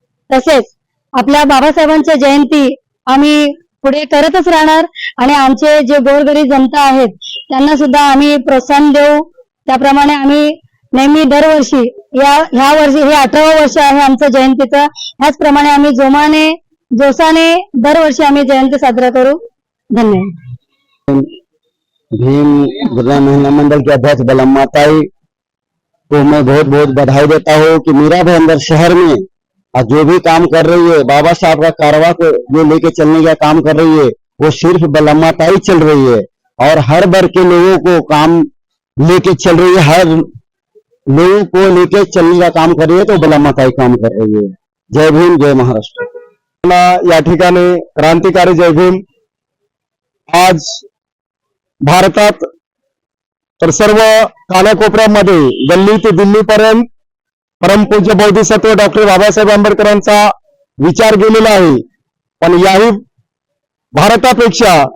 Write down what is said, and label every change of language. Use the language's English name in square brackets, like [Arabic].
[Marathi] तसेच आपल्या बाबासाहेबांच्या जयंती आम्ही पुढे करतच राहणार आणि आमचे जे गोरगरीब जनता आहेत त्यांना सुद्धा आम्ही प्रोत्साहन देऊ। त्याप्रमाणे आम्ही नेहमी दरवर्षी ह्या वर्षी हे 18वं वर्ष आहे आमचं जयंतीचं, ह्याचप्रमाणे आम्ही जोशाने दरवर्षी आम्ही जयंती साजरा करू। धन्यवाद। [Hindi] भीम गुर्जर महिला मंडल के अध्यक्ष बालम्मा ताई को मैं बहुत बहुत बधाई देता हूँ कि मीरा भाईंदर शहर में जो भी काम कर रही है, बाबा साहब का कारवा को जो लेके चलने का काम कर रही है वो सिर्फ बालम्मा ताई चल रही है और हर वर्ग के लोगों को काम लेके चल रही है, हर लोगों को लेके चलने का काम कर रही है, तो बालम्मा ताई काम कर रही है। [Marathi] जय भीम, जय महाराष्ट्र। या ठिकाणी क्रांतिकारी जय भीम। आज भारतात तर सर्व कानाकोपऱ्यामध्ये गल्ली ते दिल्लीपर्यंत परमपूज्य बोधिसत्व डॉक्टर बाबासाहेब आंबेडकरांचा विचार गेलेला आहे, पण याही भारतापेक्षा